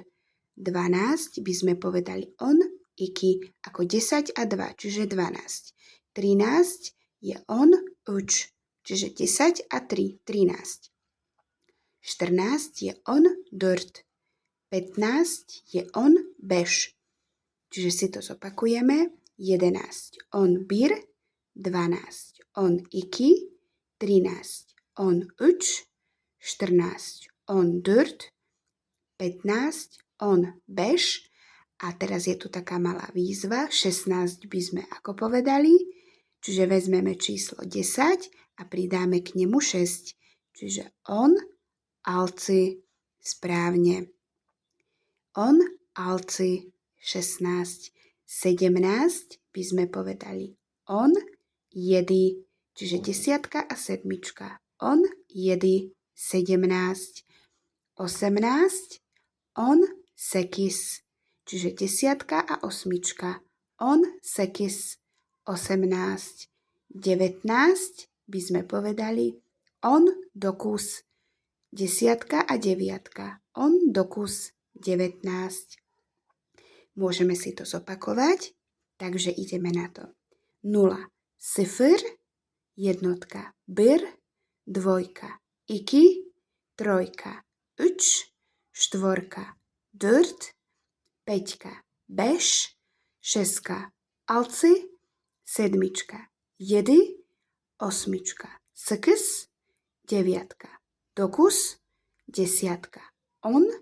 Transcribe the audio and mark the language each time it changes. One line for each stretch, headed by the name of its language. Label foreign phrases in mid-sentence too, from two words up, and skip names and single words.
Slovak: 12 by sme povedali
Turkish: on, iki,
Slovak: ako 10 a 2, čiže 12. 13 je
Turkish: on, uč,
Slovak: čiže 10 a 3, 13. 14 je
Turkish: on, dört.
Slovak: 15 je
Turkish: on, beş.
Slovak: Čiže si to zopakujeme. 11
Turkish: on, bir. 12 on, iki. 13 on, üç. 14 on, dört. 15 on, beş.
Slovak: A teraz je tu taká malá výzva. 16 by sme ako povedali. Čiže vezmeme číslo 10 a pridáme k nemu 6. Čiže
Turkish: on, altı,
Slovak: správne.
Turkish: On, altı, 16.
Slovak: 17 by sme povedali
Turkish: on, jedi,
Slovak: čiže desiatka a sedmička.
Turkish: On, jedi, 17. 18, on, sekiz,
Slovak: čiže desiatka a osmička.
Turkish: On, sekiz, 18.
Slovak: 19 by sme povedali
Turkish: on, dokuz,
Slovak: desiatka a deviatka.
Turkish: On, dokuz, 19.
Slovak: Môžeme si to zopakovať, takže ideme na to. 0, sıfır, jednotka,
Turkish: bir, dvojka, iki, trojka, üç, štvorka, dört, peťka, beş, šestka, altı, sedmička, jedi, osmička, sekiz, deviatka, dokuz, desiatka, on,